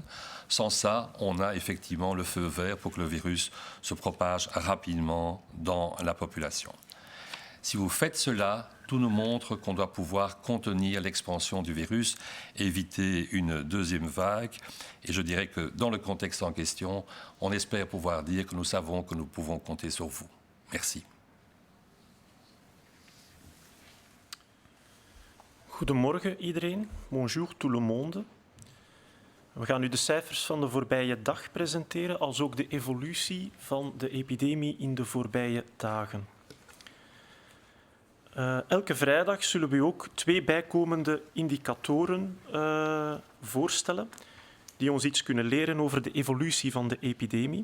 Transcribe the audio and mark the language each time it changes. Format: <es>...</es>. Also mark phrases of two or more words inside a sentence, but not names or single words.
<fr>Sans ça, on a effectivement le feu vert pour que le virus se propage rapidement dans la population. Si vous faites cela, tout nous montre qu'on doit pouvoir contenir l'expansion du virus, éviter une deuxième vague. Et je dirais que dans le contexte en question, on espère pouvoir dire que nous savons que nous pouvons compter sur vous. Merci.</fr> <nl>Goedemorgen iedereen.</nl> <fr>Bonjour tout le monde.</fr> <nl>We gaan nu de cijfers van de voorbije dag presenteren, als ook de evolutie van de epidemie in de voorbije dagen. Elke vrijdag zullen we u ook 2 bijkomende indicatoren voorstellen die ons iets kunnen leren over de evolutie van de epidemie.</nl>